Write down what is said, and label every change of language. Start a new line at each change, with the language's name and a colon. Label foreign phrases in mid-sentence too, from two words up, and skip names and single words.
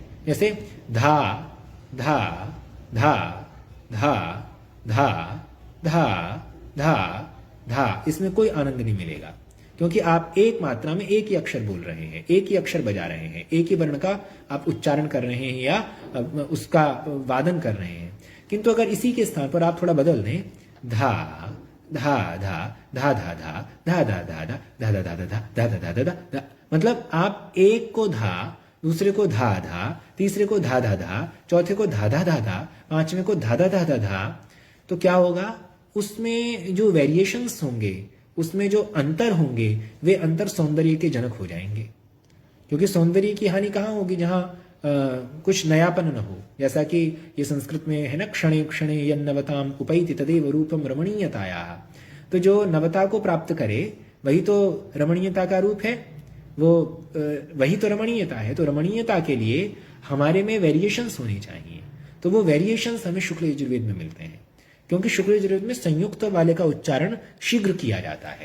Hindi: जैसे धा धा धा धा धा धा धा धा, इसमें कोई आनंद नहीं मिलेगा, क्योंकि आप एक मात्रा में एक ही अक्षर बोल रहे हैं, एक ही अक्षर बजा रहे हैं, एक ही वर्ण का आप उच्चारण कर रहे हैं या उसका वादन कर रहे हैं। किंतु अगर इसी के स्थान पर आप थोड़ा बदल दें, धा धा धा धा धा धा धा धा धा धा धा धा धा धा धा धा धा धा, मतलब आप एक को धा, दूसरे को धा धा, तीसरे को धा धा धा, चौथे को धा धा धा धा, पांचवें को धा धा धा धा धा, तो क्या होगा, उसमें जो वेरिएशंस होंगे, उसमें जो अंतर होंगे, वे अंतर सौंदर्य के जनक हो जाएंगे। क्योंकि सौंदर्य की हानि कहाँ होगी, जहां कुछ नयापन न हो। जैसा कि ये संस्कृत में है ना,
Sanskrit: क्षणे क्षणे यन्नवताम उपैति तदेव रूपम रमणीयताया।
Hindi: तो जो नवता को प्राप्त करे वही तो रमणीयता का रूप है, वो वही तो रमणीयता है। तो रमणीयता के लिए हमारे में वेरिएशंस होनी चाहिए, तो वो वेरिएशंस हमें शुक्ल यजुर्वेद में मिलते हैं, क्योंकि शुक्ल यजुर्वेद में संयुक्त वाले का उच्चारण शीघ्र किया जाता है।